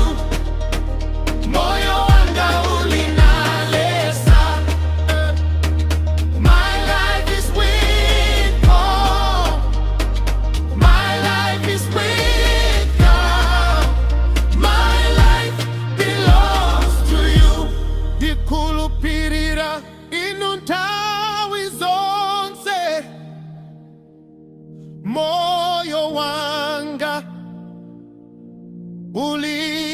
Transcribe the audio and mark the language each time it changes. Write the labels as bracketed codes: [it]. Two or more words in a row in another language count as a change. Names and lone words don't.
[ny] Moyo Wanga Uli Ndi. [en] My life is with God. My life is with God. My life belongs to you. [ny] Dikhulupirira inu nthawi zonse. Moyo wanga uli